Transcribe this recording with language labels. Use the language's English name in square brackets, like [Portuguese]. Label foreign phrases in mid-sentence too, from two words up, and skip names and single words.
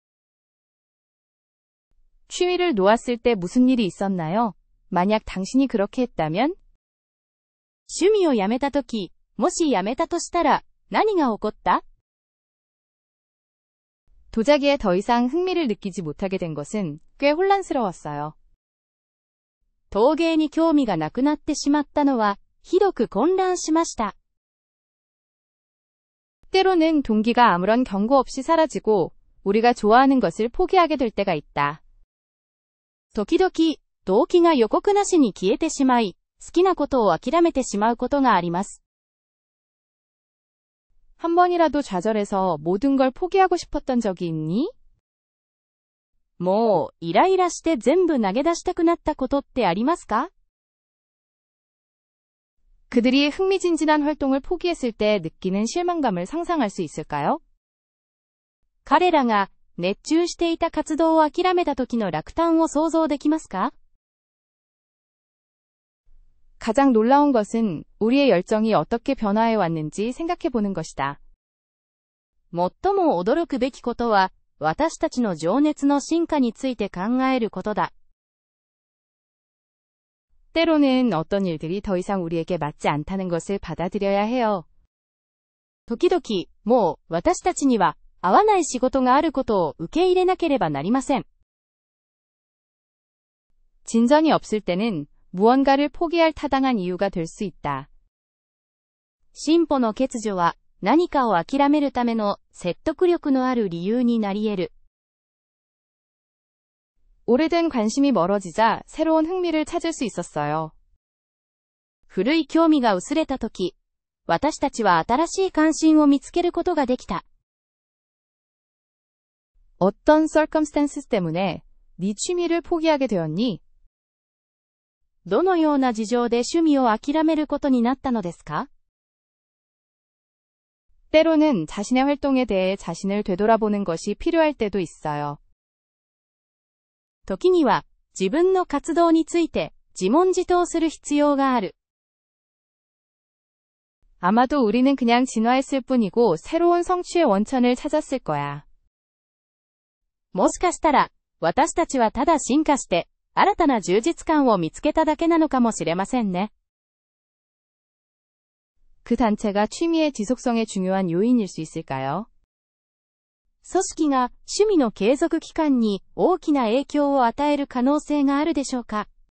[Korean] 취미를 놓았을 때 무슨 일이 있었나요? 만약 당신이 그렇게 했다면? [Japanese] 趣味をやめたとき、もしやめたとしたら何が起こった？ [Korean] 도자기에 더 이상 흥미를 느끼지 못하게 된 것은 꽤 혼란스러웠어요. [Japanese] 陶芸に興味がなくなってしまったのは、ひどく混乱しました。 [Korean] 때로는 동기가 아무런 경고 없이 사라지고 우리가 좋아하는 것을 포기하게 될 때가 있다. [Japanese] 時々、動機が予告なしに消えてしまい、好きなことを諦めてしまうことがあります。 [Korean] 한 번이라도 좌절해서 모든 걸 포기하고 싶었던 적이 있니? [Japanese] もう、イライラして全部投げ出したくなったことってありますか？ [Korean] 그들이 흥미진진한 활동을 포기했을 때 느끼는 실망감을 상상할 수 있을까요? [Japanese] 彼らが熱中していた活動を諦めた時の落胆を想像できますか？ [Korean] 가장 놀라운 것은 우리의 열정이 어떻게 변화해 왔는지 생각해 보는 것이다. [Japanese] 最も驚くべきことは、私たちの情熱の進化について考えることだ。 [Korean] 때로는 어떤 일들이 더 이상 우리에게 맞지 않다는 것을 받아들여야 해요. [Japanese] 時々、もう私たちには合わない仕事があることを受け入れなければなりません。 [Korean] 진전이 없을 때는 무언가를 포기할 타당한 이유가 될 수 있다. [Japanese] 進歩の欠如は何かを諦めるための説得力のある理由になり得る。 [Korean] 오래된 관심이 멀어지자 새로운 흥미를 찾을 수 있었어요. [Japanese] 古い興味が薄れたとき、私たちは新しい関心を見つけることができた。 [Korean] 어떤 circumstances 때문에 네 취미를 포기하게 되었니? [Japanese] どのような事情で趣味を諦めることになったのですか？ [Korean] 때로는 자신의 활동에 대해 자신을 되돌아보는 것이 필요할 때도 있어요. [Japanese] 時には自分の活動について自問自答する必要がある。 [Korean] 아마도 우리는 그냥 진화했을 뿐이고 새로운 성취의 원천을 찾았을 거야. [Japanese] もしかしたら、私たちはただ進化して、新たな充実感を見つけただけなのかもしれませんね。 [Korean] 그 단체가 취미의 지속성에 중요한 요인일 수 있을까요? [Japanese] 組織が趣味の継続期間に大きな影響を与える可能性があるでしょうか？